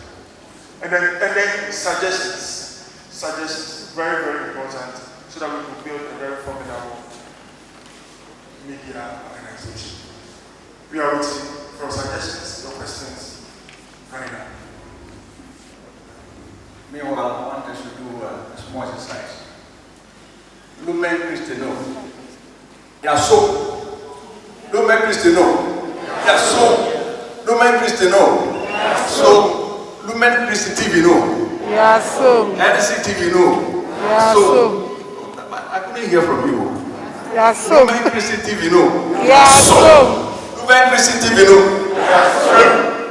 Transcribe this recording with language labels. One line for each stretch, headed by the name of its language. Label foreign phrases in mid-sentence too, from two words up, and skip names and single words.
English: And then suggestions, very, very important, so that we can build a very formidable media organization. We are waiting for suggestions, your questions, right now. Meanwhile, I want us to do a small exercise. Lumen Christi no. Yaso. Lumen Christi no. Yaso. Lumen Christi no. So, Lumen Christi TV no. Yaso. NC TV no. Yaso. So, I couldn't hear from you. Yaso. Lumen Christi TV no. Yaso. Lumen Christi TV no. Yaso.